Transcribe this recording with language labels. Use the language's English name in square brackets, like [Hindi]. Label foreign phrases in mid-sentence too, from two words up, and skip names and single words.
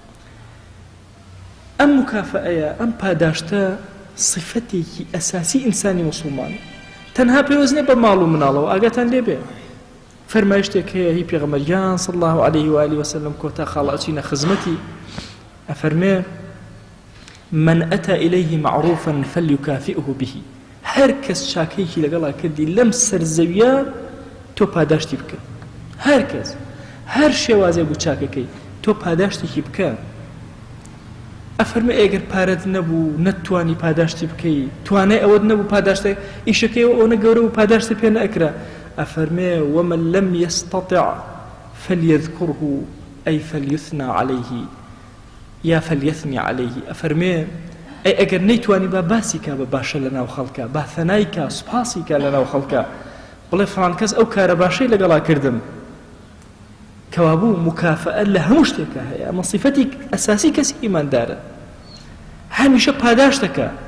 [Central Kurdish] ئەم مکافەئەیە، ئەم پاداشتە صفەتێکی ئەساسی ئینسانی موسڵمانە. تەنها پێویست نییە بە ماڵ و مناڵەوە ئاگاتان لێ بێ. فەرمایشتێک هەیە هی پێغەمبەریان [Arabic] صلی الله عليه و آله وسلم [Central Kurdish] کۆتا خاڵە ئەچینە خزمەتی ئەفەرمێ [Arabic] من ئەتى إليه معروفا فليكافئه به. [Central Kurdish] هەر کەس چاکەیەکی لەگەڵا کردی لەم سەرزەویە تۆ پاداشتی بکە. هەر کەس هەر شێوازێ بوو چاکەکەی تۆ پاداشتێکی بکە. ئەفەرمێ ئەگەر پارەت نەبوو نەتوانی پاداشتی بکەی، توانای ئەوەت نەبوو پاداشتە ئیشەکەیەوە ئەوە نەگەورە و پاداشتە پێ نەئەکرا. [Arabic] ئەفەرمێ ومن لم يستطع فليذكره أي فليثنى عليه یا فليثني عليه. [Central Kurdish] ئەفەرمێ ئەی ئەگەر نەیتوانی با باسی کا بە باشە لەناو خەڵکە، با ثەنای کا، سوپاسی کا لەناو خەڵکە، بڵێ فڵان کەس ئەو کارە باشەی لەگەڵا کردم. کەوابوو مکافەئە لە هەموو شتێکە هەیە. ئەمە صفەتی ئەساسی کەسی ئیماندارە، هەمیشە پاداش دەکا.